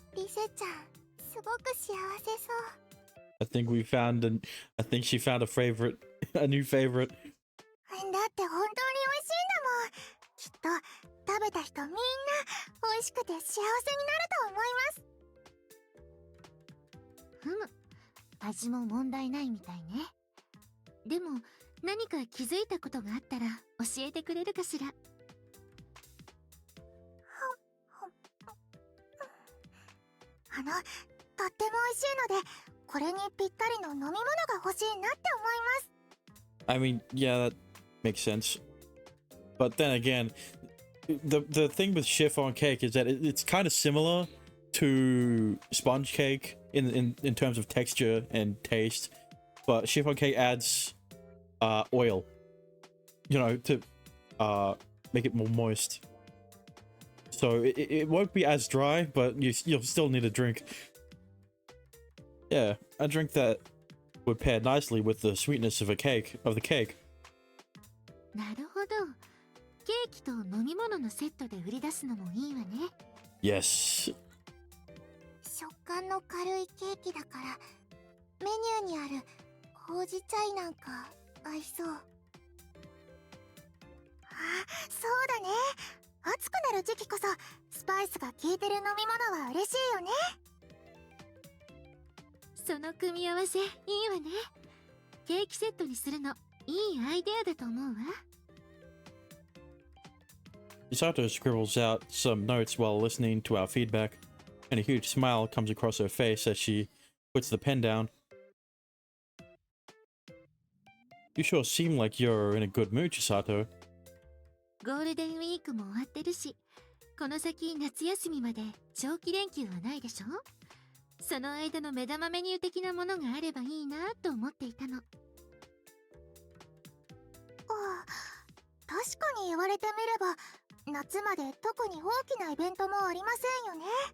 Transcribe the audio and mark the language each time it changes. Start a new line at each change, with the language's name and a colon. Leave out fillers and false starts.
Japanese: せちゃんすごく幸せそう。
English: I think we found I think she found a favorite, a new favorite.
Japanese: だって本当に美味しいんだもん。きっと食べた人みんな美味しくて幸せになると思います。ふむ、味も問題ないみたいね。でも何か気づいたことがあったら教えてくれるかしら。とっても美味しいので、これにぴったりの飲み物が欲しいなって思います。
English: I mean, yeah, that makes sense. But then again, the thing with chiffon cake is that it's kind of similar to sponge cake in terms of texture and taste, but chiffon cake adds oil, you know, to make it more moist. So it won't be as dry, but you'll still need a drink. Yeah, a drink that would pair nicely with the sweetness of the cake.
Japanese: なるほど。ケーキと飲み物のセットで売り出すのもいいわね。
English: Yes.
Japanese: 食感の軽いケーキだからメニューにあるほうじ茶いなんか合いそう。あ、そうだね。暑くなる時期こそスパイスが効いてる飲み物は嬉しいよね。その組み合わせいいわね。ケーキセットにするのいいアイデアだと思うわ。
English: Misato scribbles out some notes while listening to our feedback, and a huge smile comes across her face as she puts the pen down. You sure seem like you're in a good mood, Chisato.
Japanese: ゴールデンウィークも終わってるし、この先夏休みまで長期連休はないでしょ。その間の目玉メニュー的なものがあればいいなと思っていたの。ああ、確かに言われてみれば夏まで特に大きなイベントもありませんよね。